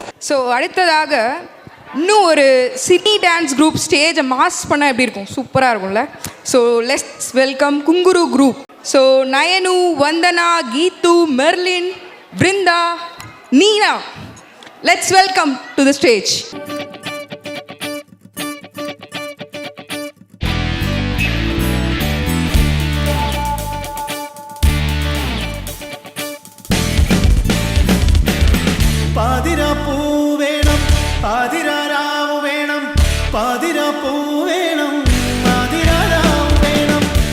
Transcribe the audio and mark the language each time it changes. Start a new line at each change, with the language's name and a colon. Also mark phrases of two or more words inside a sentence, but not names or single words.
Tamil: ஸோ அடுத்ததாக இன்னும் ஒரு
English: city dance group
Tamil: ஸ்டேஜை மாஸ் பண்ணால் எப்படி இருக்கும்? சூப்பராக இருக்கும்ல. ஸோ
English: let's welcome Kunguru group.
Tamil: ஸோ நயனு, வந்தனா, கீத்து, மெர்லின், பிருந்தா, நீனா,
English: let's welcome to the stage.
Malayalam: പാതിര പൂ വേണം, പാതിര രാവ് വേണം, പാതിര പൂ വേണം, പാതിര രാവ് വേണം,